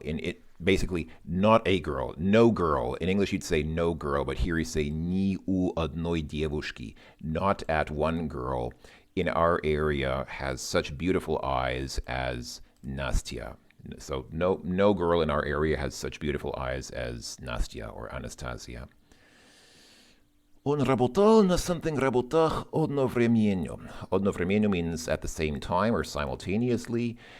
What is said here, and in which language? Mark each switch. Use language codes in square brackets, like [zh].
[en] In it, basically, not a girl, no girl. In English, you'd say no girl, but here you say [ru] ни у одной девушки. [en] Not at one girl in our area has such beautiful eyes as Nastya. So no girl in our area has such beautiful eyes as Nastya or Anastasia. [ru] Он работал на something работах одновременно. [en] Одновременно means at the same time or simultaneously.